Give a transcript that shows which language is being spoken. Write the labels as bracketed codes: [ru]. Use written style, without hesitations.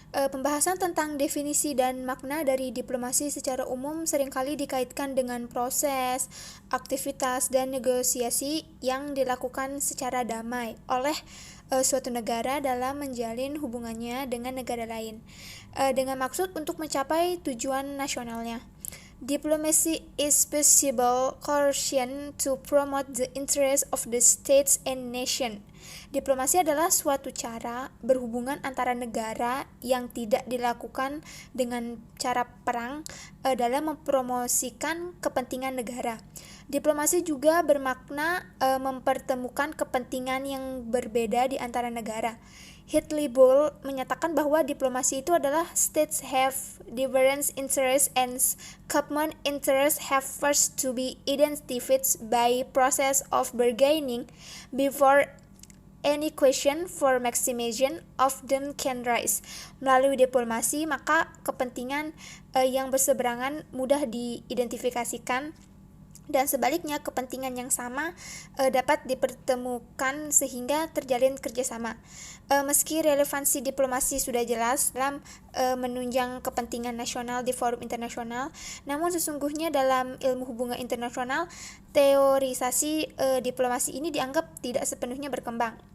[id] Pembahasan tentang definisi dan makna dari diplomasi secara umum seringkali dikaitkan dengan proses, aktivitas, dan negosiasi yang dilakukan secara damai oleh suatu negara dalam menjalin hubungannya dengan negara lain, dengan maksud untuk mencapai tujuan nasionalnya. [en] Diplomacy is possible coercion to promote the interests of the states and nation. [id] Diplomasi adalah suatu cara berhubungan antara negara yang tidak dilakukan dengan cara perang dalam mempromosikan kepentingan negara. Diplomasi juga bermakna mempertemukan kepentingan yang berbeda di antara negara. Hitler menyatakan bahwa diplomasi itu adalah [en] states have different interests and common interests have first to be identified by process of bargaining before any question for maximization of them can rise. [id] Melalui diplomasi, maka kepentingan yang berseberangan mudah diidentifikasikan, dan sebaliknya kepentingan yang sama dapat dipertemukan sehingga terjalin kerjasama. Meski relevansi diplomasi sudah jelas dalam menunjang kepentingan nasional di forum internasional, namun sesungguhnya dalam ilmu hubungan internasional, teorisasi diplomasi ini dianggap tidak sepenuhnya berkembang.